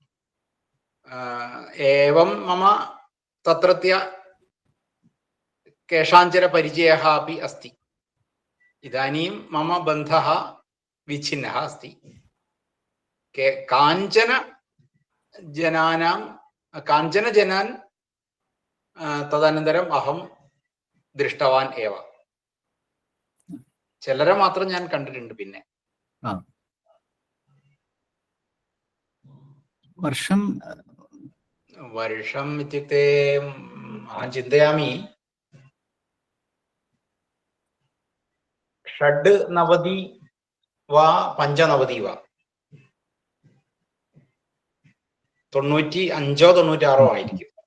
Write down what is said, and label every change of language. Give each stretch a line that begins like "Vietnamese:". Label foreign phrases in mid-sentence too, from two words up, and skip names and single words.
Sanskrit: एवं मम तत्रत्य केषाञ्चन परिचयः अपि अस्ति. इदानीं मम बन्धः विच्छिन्नः अस्ति. काञ्चन जनान् तदनन्तरम् अहं दृष्टवान् एव.
Malayalam: ചിലരെ മാത്രം ഞാൻ കണ്ടിട്ടുണ്ട്. പിന്നെ
Sanskrit: वर्षम् इत्युक्ते अहं चिन्तयामि 96 वा 95 वा
Malayalam: 95-96 ആയിരിക്കും.